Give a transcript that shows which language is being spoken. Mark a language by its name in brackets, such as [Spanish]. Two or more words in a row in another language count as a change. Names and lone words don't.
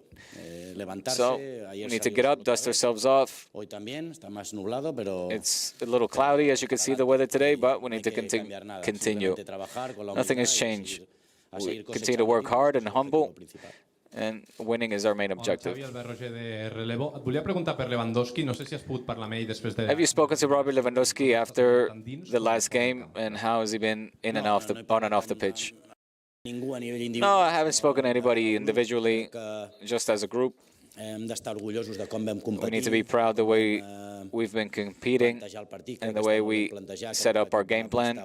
[English] So we need to get up, dust ourselves off. It's a little cloudy, as you can see the weather today, but we need to continue. Nothing has changed. We continue to work hard and humble. And winning is our main objective. [Catalan] Xavi, Albert Roger de Relevo. Et volia preguntar per Lewandowski. No sé si has pogut parlar amb ell després de... [English] Have you spoken to Robert Lewandowski after the last game, and how has he been on and off the pitch? No, I haven't spoken to anybody individually, just as a group. We need to be proud the way we've been competing and the way we set up our game plan.